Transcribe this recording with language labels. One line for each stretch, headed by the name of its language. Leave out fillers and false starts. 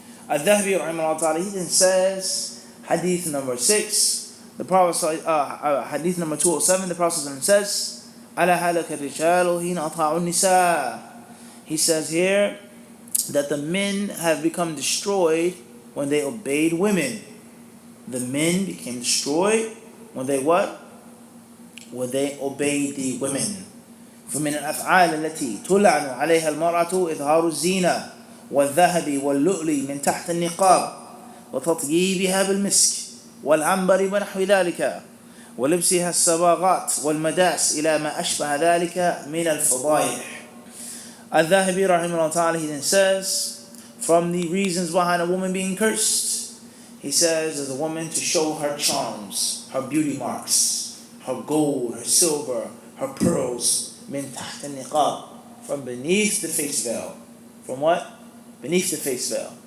English: Al-Dhahabi, rahimahullah ta'ala, he then says, hadith number 6, the Prophet, hadith number 207, the Prophet says,
Arabic: Ala halaka rijalu hina ata'u nisa.
English: He says here that the men have become destroyed when they obeyed women. The men became destroyed when they what? When they obeyed the women.
Arabic: فمن الأفعال التي تلعن عليها المرأة إظهار الزينة والذهب واللؤلؤ من تحت النقاب وتطييبها بالمسك والعنبر ونحو ذلك ولبسها الصباغات والمداس إلى ما أشبه ذلك من الفضائح.
English: Al-Dhahabi rahimahullah ta'ala, he then says, from the reasons behind a woman being cursed, he says, as a woman to show her charms, her beauty marks, her gold, her silver, her pearls,
Arabic: min taht al-niqab,
English: from beneath the face veil. From what? Beneath the face veil.